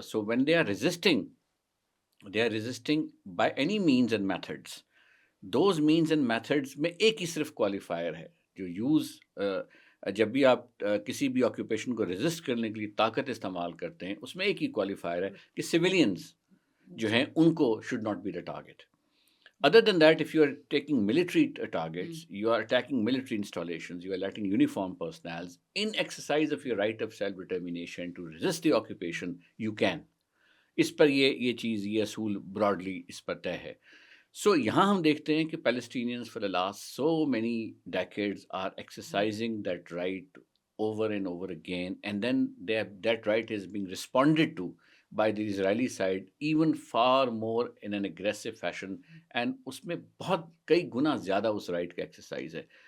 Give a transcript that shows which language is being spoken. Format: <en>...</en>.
<en>So when they are resisting by any means and methods.</en> <hi>Those means and methods में एक ही सिर्फ qualifier है जो यूज़ जब भी आप किसी भी ऑक्यूपेशन को रेजिस्ट करने के लिए ताकत इस्तेमाल करते हैं, उसमें एक ही क्वालिफायर है कि सिविलियंस जो हैं उनको</hi> <en>Should not be the target. Other than that, if you are taking military targets, you are attacking military installations, you are letting uniform personnel in exercise of your right of self-determination to resist the occupation, you can।</en> <hi>इस पर ये चीज़, ये असूल broadly इस पर तय है। सो यहाँ हम देखते हैं कि</hi> <en>Palestinians for the last so many decades are exercising that right over and over again, and then that right is being responded to by the Israeli side even far more in an aggressive fashion, and</en> <hi>उसमें बहुत कई गुना ज़्यादा उस right का exercise है।</hi>